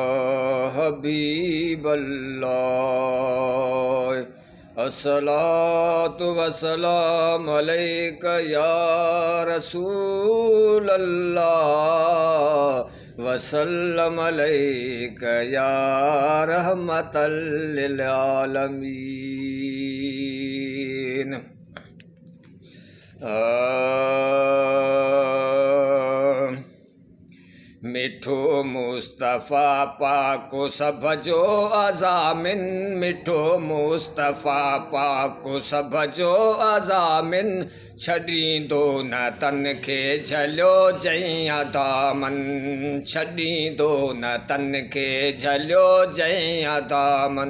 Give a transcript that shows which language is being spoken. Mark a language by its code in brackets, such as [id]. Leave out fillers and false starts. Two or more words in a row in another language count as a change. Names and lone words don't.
[ar] حبيب الله الصلاة والسلام عليك يا رسول الله وسلم عليك يا رحمة للعالمين. [sd] मिठो मुस्तफ़ा पाको सब जो अज़ामिन, मिठो मुस्तफ़ा पाको सब जो अज़ामिन, छॾींदो न तन खे झलियो जंहिं दामन, छॾींदो न तन खे झलियो जंहिं दामन।